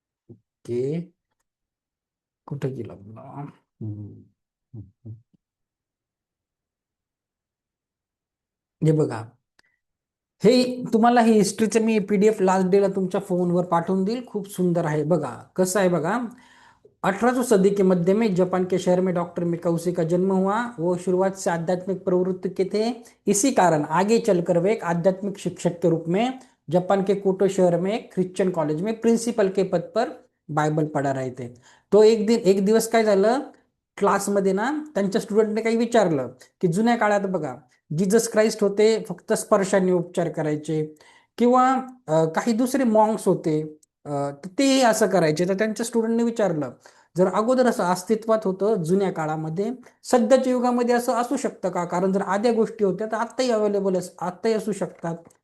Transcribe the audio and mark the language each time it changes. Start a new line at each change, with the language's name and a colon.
Marathi: Okay, कुठे गेला आपला? हे बघा, हे तुम्हाला ही हिस्ट्रीचं मी PDF लास्ट डेला तुमच्या फोनवर पाठवून देईल, खूप सुंदर आहे. बघा कसं आहे बघा,
Hindi: 18वीं सदी के मध्य में जापान के शहर में डॉक्टर मिकाउसी का जन्म हुआ। वो शुरुआत से आध्यात्मिक प्रवृत्ति के थे, इसी कारण आगे चलकर वे एक आध्यात्मिक शिक्षक के रूप में जापान के कोटो शहर में एक ख्रिश्चन कॉलेज में प्रिन्सिपल के पद पर बायबल पढ़ा रहे थे.
Marathi: तो एक दिवस काय झालं, क्लासमध्ये ना त्यांच्या स्टुडंटने काही विचारलं की जुन्या काळात बघा जीजस क्राइस्ट होते, फक्त स्पर्शाने उपचार करायचे, किंवा काही दुसरे मॉंग्स होते, तर तेही असं करायचे. तर त्यांच्या स्टुडंटने विचारलं, जर अगोदर असं अस्तित्वात होतं जुन्या काळामध्ये, सध्याच्या युगामध्ये असं असू शकतं का, कारण जर आद्या गोष्टी होत्या तर आत्ताही अवेलेबल आत्ताही असू शकतात.